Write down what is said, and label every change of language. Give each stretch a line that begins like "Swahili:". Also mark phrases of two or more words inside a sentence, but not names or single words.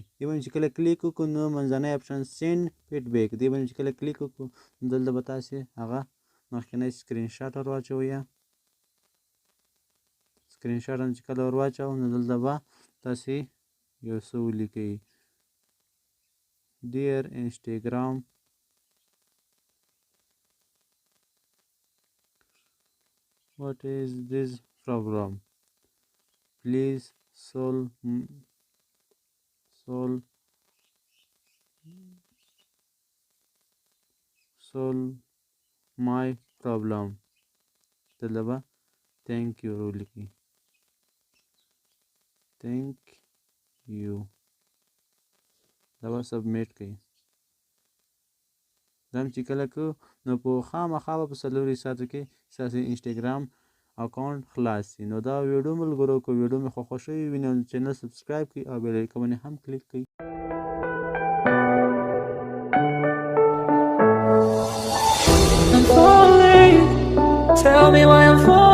Pashto: دې باندې چې کله کلیک وکړو نو منځنی اپشن
English: send feedback
Pashto: دې باندې چې کله کلیک وکړو نو دلته به تاسې هغه مخکینی
English: screenshot
Pashto: ور واچوئ.
English: screenshot
Pashto: هم چې کله ور واچوو نو دلته به تاسې یو څه ولیکئ.
English: ډیر انسټاګرام what is this problem, please solve my problem.
Pashto: دلته به
English: thank you
Pashto: ولیکئ.
English: thank you
Pashto: دا به سبمیټ کړئ. دا چې کله کو نو په خامخا به په 4 ساعتو کې ستاسې انسټاګرام اکاونټ خلاص شي. نو دا ویډیو ملګرو که ویډیو مې خوښ شوی وي نو چینل سبسکرایب کړئ او
English: bell icon
Pashto: باندې هم کلیک کړئ.
English: I'm falling, tell me why I'm falling.